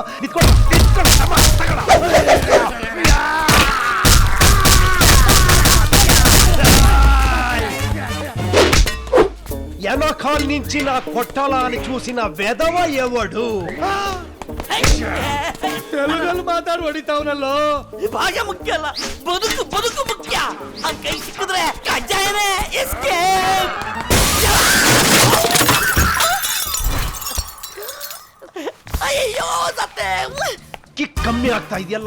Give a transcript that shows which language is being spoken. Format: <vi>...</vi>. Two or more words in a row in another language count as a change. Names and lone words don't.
<te>ఎనకాల నుంచి నా కొట్టాలని చూసిన వెదవ ఎవడు? తెలుగులో మాట్లాడు ಹೊಡಿತಾವನಲ್ಲೋ.</te> <kn>ಭಾಷೆ ಮುಖ್ಯ ಅಲ್ಲ, ಬದುಕು ಬದುಕು ಮುಖ್ಯ. ಆ ಕೈ ಸಿಕ್ಕಿದ್ರೆ ಕಜ್ಜಾಯನೇ ಎಸ್ಕೇಪ್. ಅಯ್ಯೋ ಸತ್ತೆ. ಕಿಕ್ ಕಮ್ಮಿ ಆಗ್ತಾ ಇದೆಯಲ್ಲ.</kn>